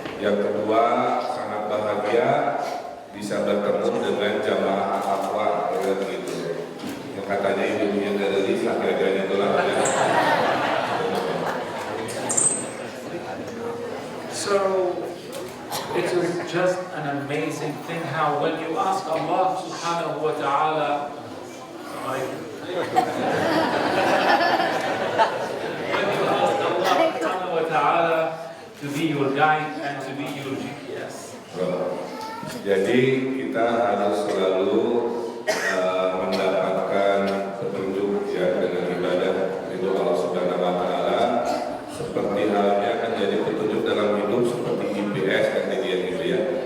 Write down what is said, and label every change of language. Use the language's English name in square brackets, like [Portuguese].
[Indonesian] Yang kedua, sangat bahagia bisa bertemu dengan jamaah At-Taqwa gitu. Yang katanya ibunya dari Lisa, kayaknya itulah. [English] So it is just an amazing thing how when you ask Allah Subhanahu wa Ta'ala, when you ask Allah Subhanahu wa Ta'ala to be your guide and to be your GPS. [Indonesian] Jadi kita harus selalu mendapatkan petunjuk ya dengan ibadah itu Allah Subhanahu wa Ta'ala, seperti halnya kan jadi petunjuk dalam hidup seperti GPS kan gitu ya.